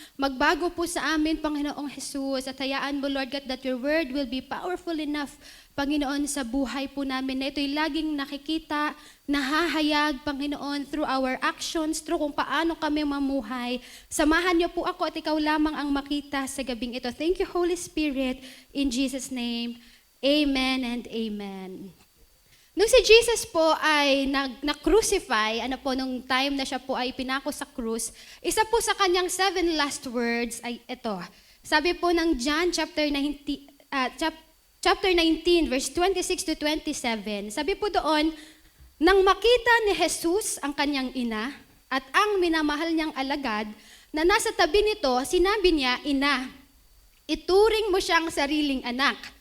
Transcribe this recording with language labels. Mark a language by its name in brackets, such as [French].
[Filipino] Magbago po sa amin, Panginoong Jesus. At hayaan mo, Lord God, [English] that your word will be powerful enough, [Filipino] Panginoon, sa buhay po namin na ito'y laging nakikita, nahahayag, Panginoon, [English] through our actions, [Filipino] through kung paano kami mamuhay. Samahan niyo po ako at ikaw lamang ang makita sa gabing ito. [English] Thank you, Holy Spirit, in Jesus' name. Amen and amen. [Filipino] Nung si Jesus po ay na-crucify, nung time na siya po ay pinako sa krus, isa po sa kanyang 7 last words ay ito. Sabi po ng John chapter 19, verse 26 to 27, sabi po doon, nang makita ni Jesus ang kanyang ina at ang minamahal niyang alagad na nasa tabi nito, sinabi niya, "Ina, ituring mo siyang sariling anak."